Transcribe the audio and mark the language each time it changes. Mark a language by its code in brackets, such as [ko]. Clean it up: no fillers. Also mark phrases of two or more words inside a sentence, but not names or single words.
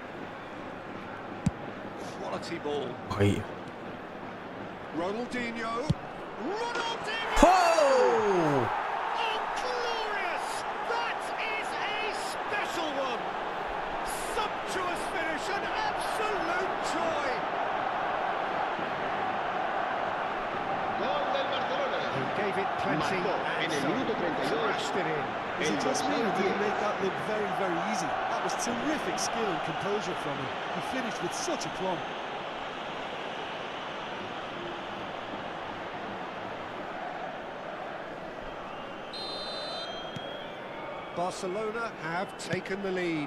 [en] Quality ball. Baik. Ronaldinho. Ronaldinho! Oh! Oh, glorious! That is a special one! Sumptuous finish, an absolute joy! [es] Gol del Barcelona. [en] He gave it plenty [es] Marcó en [en] and [es] el minuto [en] some [es] 32. [en] crashed it in. Is it just me, or did he make that look very, very easy? That was terrific skill and composure from him. He finished with such aplomb. Barcelona have taken the lead.